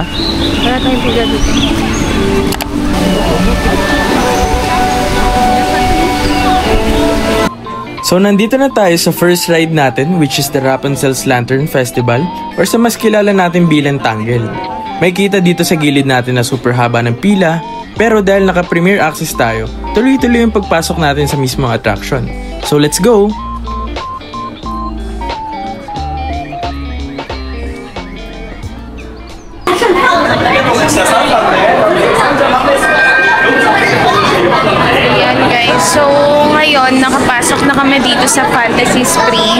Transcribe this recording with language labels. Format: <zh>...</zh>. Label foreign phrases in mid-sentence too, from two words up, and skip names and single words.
<tl>Wala tayong pila dito. So, nandito na tayo sa</tl> <en>first ride</en> <tl>natin,</tl> <en>which is the</en> <tl>Rapunzel's Lantern Festival, or sa mas kilala natin bilang Tangle. May kita dito sa gilid natin na super haba ng pila, pero dahil naka-Premier Access tayo, tuloy-tuloy yung pagpasok natin sa mismong attraction.</tl> <en>So, let's go!</en> <tl>Ayan guys, so ngayon nakapasok na kami dito sa Fantasy Spring.</tl>